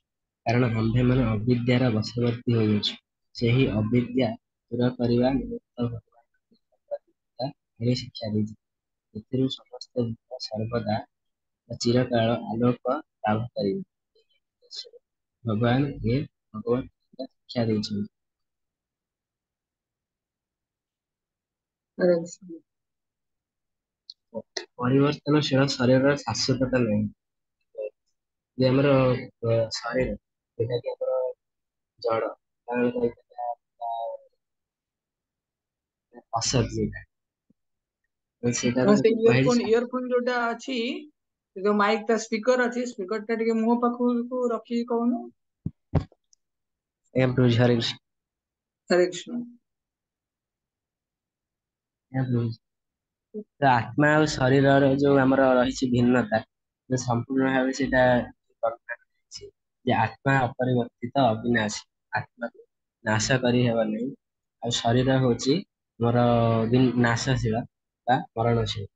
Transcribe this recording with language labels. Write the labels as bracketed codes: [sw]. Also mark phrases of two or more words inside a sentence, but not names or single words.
[or] କାରଣ ଆମ୍ଭେମାନେ ଅବିଦ୍ୟାର ବଶବର୍ତ୍ତୀ ହୋଇଅଛୁ। ସେହି ଅବିଦ୍ୟା ଦୂର କରିବା ନିମିତ୍ତ ଭଗବାନ ଗୀତା ଏଭଳି ଶିକ୍ଷା ଦେଇଛନ୍ତି। ଏଥିରୁ ସମସ୍ତ ଜୀବ ସର୍ବଦା ବା ଚିରକାଳ ଆଲୋକ ଲାଭ କରିବେ। ଏହି ଉଦ୍ଦେଶ୍ୟରେ ଭଗବାନ ଭଗବତ ଗୀତା ଶିକ୍ଷା ଦେଇଛନ୍ତି। [hi] हरे कृष्ण। [or] ପରିବର୍ତ୍ତନଶୀଳ ଶରୀରର ଶାଶ୍ୱତତା ନାହିଁ। ଯେ ଆମର ଶରୀର ଯୋଉଟାକି ଆମର ଜଡ଼, ତାର କହିପାରିବା ଅସତ୍ ଯୋଉଟା, [hi] हाँ [or] ସେଇଟାର से କୁହାଯାଇଛି। ଇୟରଫୋନ ଯୋଉଟା ଅଛି, ସେ ଯୋଉ ମାଇକ ଟା ସ୍ପିକର ଅଛି, ସ୍ପିକର ଟା ଟିକେ ମୁହଁ ପାଖକୁ ରଖିକି କହୁନ। ଆଜ୍ଞା ପ୍ରଭୁ ହରେ କୃଷ୍ଣ। [hi] हरे कृष्ण। [or] ଆଜ୍ଞା ପ୍ରଭୁ। ତ ଆତ୍ମା ଆଉ ଶରୀରର ଯୋଉ ଆମର ରହିଛି ଭିନ୍ନତା, ଯେ ସମ୍ପୂର୍ଣ୍ଣ ଭାବେ ସେଇଟା ବର୍ଣ୍ଣନା କରାଯାଇଛି ଯେ ଆତ୍ମା ଅପରିବର୍ତ୍ତିତ ଅବିନାଶୀ, ଆତ୍ମାକୁ ନାଶ କରିହେବ ନାହିଁ। ଆଉ ଶରୀର ହଉଛି ଆମର ନାଶଶୀଳ ବା ମରଣଶୀଳ।